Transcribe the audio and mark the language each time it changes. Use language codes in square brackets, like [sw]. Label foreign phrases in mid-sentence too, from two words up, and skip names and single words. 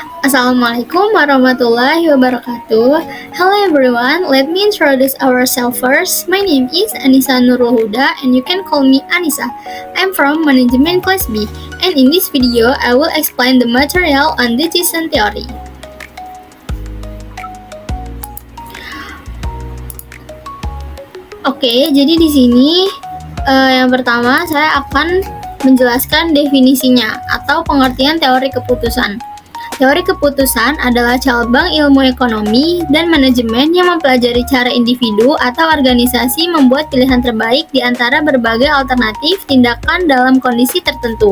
[ar] السلام عليكم ورحمة الله وبركاته. [en] Hello everyone, let me introduce ourselves first. My name is Anissa Nurul Huda and you can call me Anissa. I'm from Management Class B and in this video I will explain the material on decision theory. [id] Oke, jadi di sini yang pertama saya akan menjelaskan definisinya atau pengertian teori keputusan. Teori keputusan adalah cabang ilmu ekonomi dan manajemen yang mempelajari cara individu atau organisasi membuat pilihan terbaik di antara berbagai alternatif tindakan dalam kondisi tertentu.